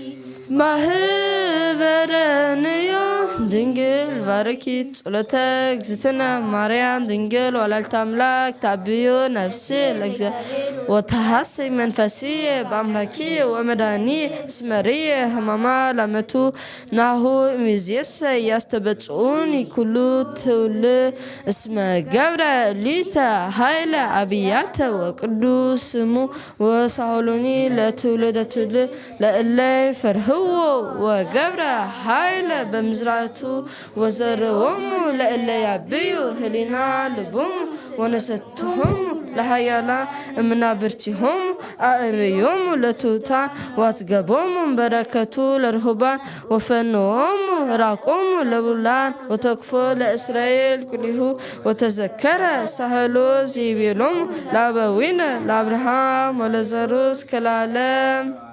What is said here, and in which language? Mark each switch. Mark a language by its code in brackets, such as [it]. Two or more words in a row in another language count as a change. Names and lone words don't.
[gez] ማህበረንዮ ድንግል ባርኪ ጸሎተ እግዝእትነ ማርያም ድንግል ወላዲተ አምላክ ታብዮ ነፍሴ ለእግዚአብሔር ወተሐሰይ መንፈስየ በአምላክየ ወመድኃኒየ እስመ ርእየ ሕማማ ላመቱ ናሁ እምይእዜሰ ያስተበጽኡኒ ኩሉ ትውልድ እስመ ገብረ ሊተ ኃይለ አብያተ ወቅዱስ ስሙ ወሳህሉኒ ለትውልደ ትውልድ ለእለ ፈርህዎ ወገብረ ኃይለ በምዝራቱ ወዘርዎሙ ለእለ ያብዩ ህሊና ልቦሙ ወነሰትሆሙ ለሃያላን እምናብርቲሆሙ አእብዮሙ ለትሑታን ዋትገቦሙ በረከቱ ለርሁባን ወፈንዎሙ ራቆሙ ለቡላን ወተክፎ ለእስራኤል ኩሊሁ ወተዘከረ ሳህሎ ዚቤሎሙ ለአበዊነ ለአብርሃም ወለዘሩ እስከ ለዓለም